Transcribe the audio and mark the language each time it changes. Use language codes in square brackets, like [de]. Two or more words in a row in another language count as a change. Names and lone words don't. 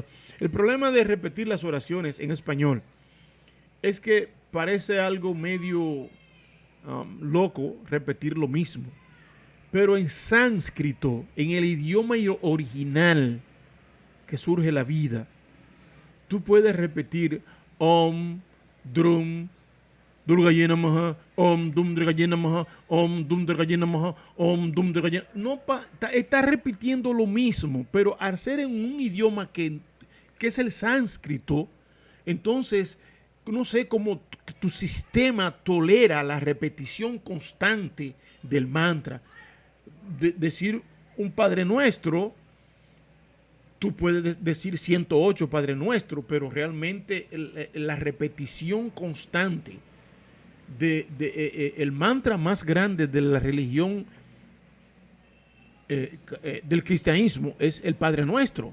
[es] El problema de repetir las oraciones en español es que parece algo medio loco repetir lo mismo. Pero en sánscrito, en el idioma original que surge la vida, tú puedes repetir [sa] ॐ, ड्रुं, दुर्गायै नमः, ॐ, दुं, दुर्गायै नमः, ॐ, दुं, दुर्गायै नमः, ॐ, दुं, दुर्गायै. [es] No, está repitiendo lo mismo, pero al ser en un idioma que es el sánscrito, entonces no sé cómo tu sistema tolera la repetición constante del mantra. Decir un Padre Nuestro, tú puedes decir 108 Padre Nuestro, pero realmente la repetición constante el mantra más grande de la religión del cristianismo es el Padre Nuestro.